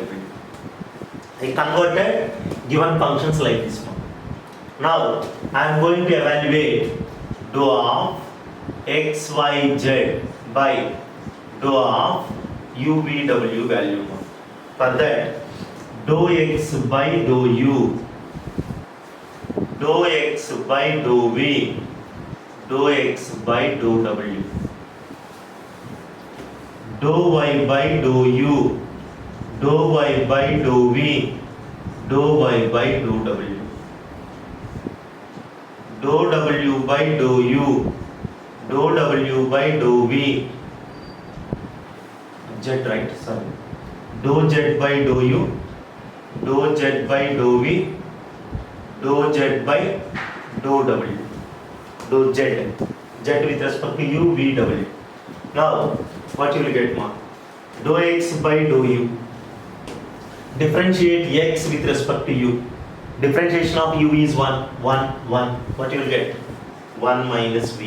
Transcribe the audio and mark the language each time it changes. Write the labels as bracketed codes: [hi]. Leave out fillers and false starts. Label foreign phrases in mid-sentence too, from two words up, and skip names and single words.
[en] I converted given functions like this one. Now I am going to evaluate dou of xyz by dou of uvw value. For that, dou x by dou u, dou x by dou v dou x by dou w, dou y by dou u, dou y by dou v, dou y by dou w, dou w by dou u, dou w by dou v, z, right, sorry, dou z by dou u, dou z by dou v, dou z by dou w, dou z with respect to u, v, w. Now what you will get, ma? Dou x by dou u. Differentiate x with respect to u. Differentiation of u is 1, 1, 1. What you will get? 1 minus v.